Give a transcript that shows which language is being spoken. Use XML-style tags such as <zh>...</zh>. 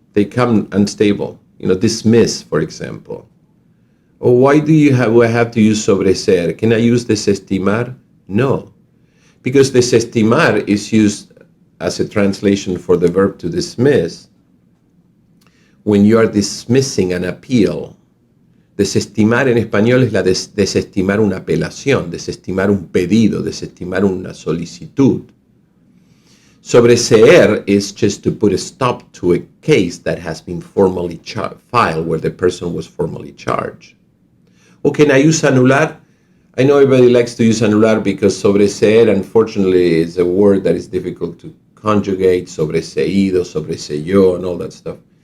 <en>They come unstable. Dismiss, for example. Or why do I have to use sobreser? Can I use desestimar? No. Because desestimar is used as a translation for the verb to dismiss when you are dismissing an appeal.</en> <es>Desestimar en español es desestimar una apelación, desestimar un pedido, desestimar una solicitud.</es> <en>Sobreseer is just to put a stop to a case that has been formally filed, where the person was formally charged. Or can I use anular? I know everybody likes to use anular because sobreseer, unfortunately, is a word that is difficult to conjugate, sobreseído, sobreseyó, and all that stuff.</en>